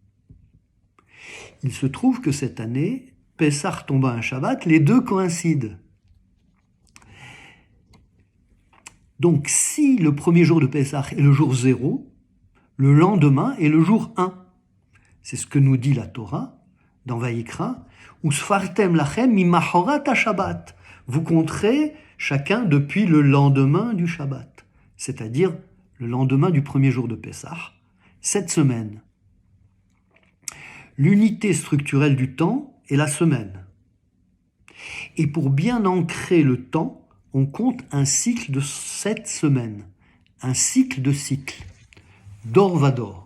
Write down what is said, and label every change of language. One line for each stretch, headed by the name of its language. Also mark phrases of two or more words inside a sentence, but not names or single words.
French: Il se trouve que cette année, Pessah tombe à un Shabbat, les deux coïncident. Donc si le premier jour de Pessah est le jour 0, le lendemain est le jour 1. C'est ce que nous dit la Torah dans Vayikra,
Hebrew: וספרתם לכם ממחרת השבת.
French: Vous compterez chacun depuis le lendemain du Shabbat, c'est-à-dire le lendemain du premier jour de Pessah, cette semaine. L'unité structurelle du temps est la semaine. Et pour bien ancrer le temps, on compte un cycle de 7 semaines, un cycle de cycles,
Hebrew: דור ודור.